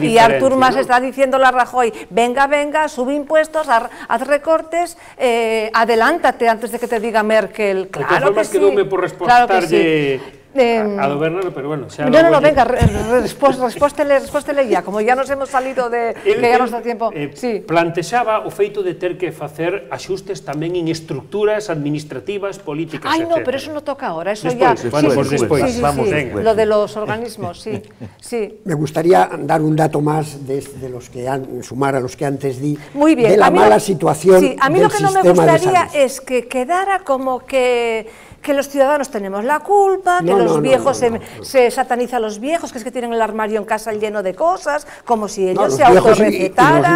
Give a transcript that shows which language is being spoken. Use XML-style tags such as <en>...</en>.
<es>Y Artur Mas está diciéndole a Rajoy, venga, sube impuestos, haz recortes, adelántate antes de que te diga Merkel. Claro que sí.</es> <gl>Quedoume por respostarlle a do Bernardo, pero bueno...</gl> <es>No, venga, respóstele ya, como ya nos hemos salido de que ya nos da tiempo.</es> <gl>Plantexaba o feito de ter que facer axustes tamén en estructuras administrativas, políticas, etc.</gl> <es>Ay, no, pero eso no toca ahora, eso ya...</es> <gl>Despois.</gl> <es>Lo de los organismos, sí. Me gustaría dar un dato más de los que sumar a los que antes di, de la mala situación del sistema de salud. A mí lo que no me gustaría es que quedara como que los ciudadanos tenemos la culpa, que los viejos se sataniza a los viejos, que es que tienen el armario en casa lleno de cosas, como si ellos se autorrecetaran.</es>